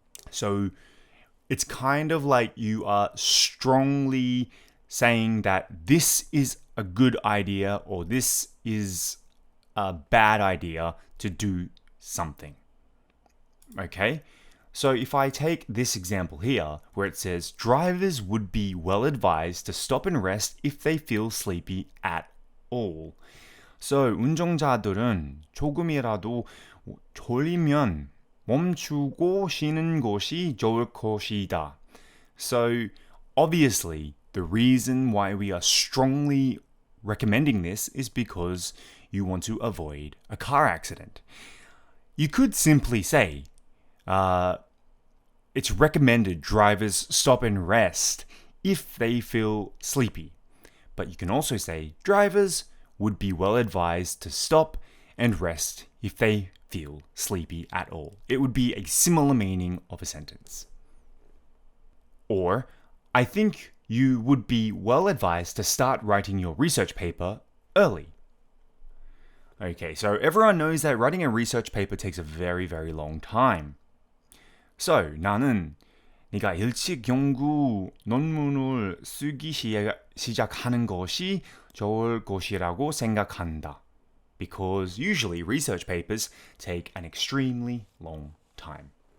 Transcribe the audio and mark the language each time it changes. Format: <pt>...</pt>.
<en>So it's kind of like you are strongly saying that this is a good idea or this is a bad idea to do something. Okay? So if I take this example here, where it says, drivers would be well advised to stop and rest if they feel sleepy at all.</en> <ko>So 운전자들은 조금이라도 졸리면 멈추고 쉬는 것이 좋을 것이다.</ko> <en>So obviously, the reason why we are strongly recommending this is because you want to avoid a car accident. You could simply say, it's recommended drivers stop and rest if they feel sleepy. But you can also say, drivers would be well advised to stop and rest if they feel sleepy at all. It would be a similar meaning of a sentence. Or, I think you would be well advised to start writing your research paper early. Okay, so everyone knows that writing a research paper takes a very, very long time.</en> <ko>So, 나는 네가 일찍 연구 논문을 쓰기 시작하는 것이 좋을 것이라고 생각한다.</ko> <en>Because usually research papers take an extremely long time.</en>